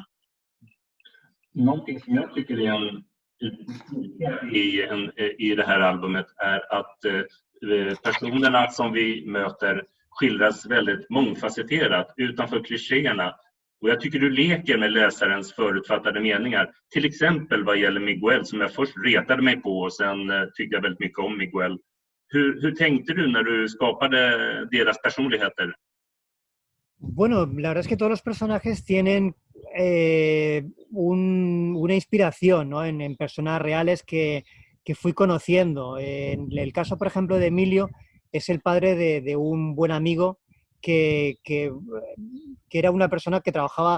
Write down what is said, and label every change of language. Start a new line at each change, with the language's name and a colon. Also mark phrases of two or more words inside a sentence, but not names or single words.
Swedish: Någonting som jag tycker är i det här albumet är att personerna som vi möter skildras väldigt mångfacetterat utanför klichéerna. Och jag tycker du leker med läsarens förutfattade meningar. Till exempel vad gäller Miguel, som jag först retade mig på och sen tyckte jag väldigt mycket om Miguel. Hur tänkte du när du skapade deras personligheter?
Spanish: Bueno, la verdad es que todos los personajes tienen una inspiración, ¿no? en personas reales que fui conociendo. En el caso, por ejemplo, de Emilio, es el padre de un buen amigo que era una persona que trabajaba